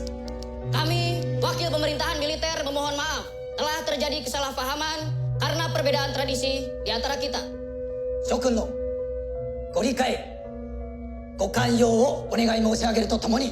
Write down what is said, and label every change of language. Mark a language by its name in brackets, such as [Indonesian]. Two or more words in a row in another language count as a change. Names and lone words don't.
[Indonesian] Kami, wakil pemerintahan militer, memohon maaf telah terjadi kesalahpahaman karena perbedaan tradisi di antara kita. [Japanese] 諸君のご理解ご寛容をお願い申し上げるとともに